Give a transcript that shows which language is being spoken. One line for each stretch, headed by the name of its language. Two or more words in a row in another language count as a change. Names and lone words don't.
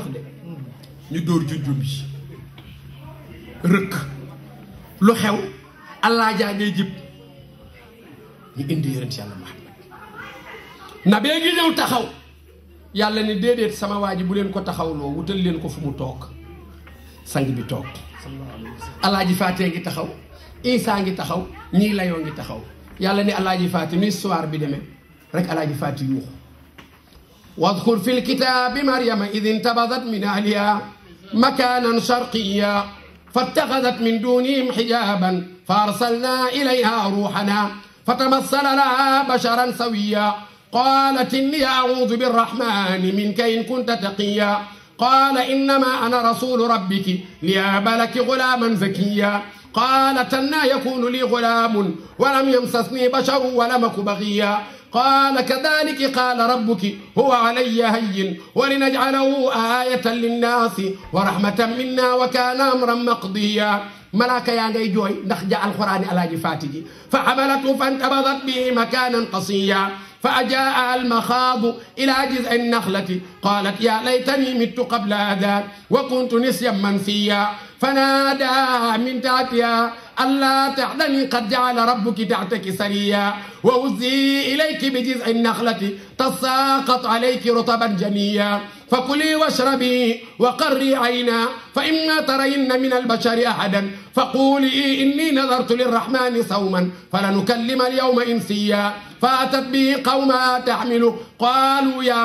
Wolof: de ñu dóor junjum bi rëkk lu xew allah jaa ngay jib ñu indi yonent yàlla Muhammad na bee ngi ñëw taxaw yàlla ni déedéet sama waa ji bu leen ko taxawloo wutal leen ko fu mu toog sang bi toog Alaaji Faatee ngi taxaw Isa ngi taxaw ñii layoo ngi taxaw yàlla ni alaaji Faati ni histoire bi demee rek alaaji Faati yuuxu
Arabic: واذكر في الكتاب مريم إذ انتبذت من أهلها مكانا شرقيا فاتخذت من دونهم حجابا فأرسلنا إليها روحنا فتمثل لها بشرا سويا قالت إني أعوذ بالرحمن منك إن كنت تقيا قال إنما أنا رسول ربك لأهب لك غلاما زكيا قالت أنى يكون لي غلام ولم يمسسني بشر ولم أك بغيا قال كذلك قال ربك هو علي هين ولنجعله آية للناس ورحمة منا وكان أمرا مقضيا ملاك يا
Wolof: ngay jooy ndax ja alxuraan alaaji Faati ji
Arabic: فحملته فانتبذت به مكانا قصيا فأجاء المخاض إلى جذع النخلة قالت يا ليتني مت قبل هذا وكنت نسيا منسيا فنادى من تحتها ألا تحزني قد جعل ربك تحتك سريا وهزي إليك بجذع النخلة تساقط عليك رطبا جنيا فكلي واشربي وقري عينا فإما ترين من البشر أحدا فقولي إني نذرت للرحمن صوما فلنكلم اليوم إنسيا فأتت به قومها تحمله قالوا يا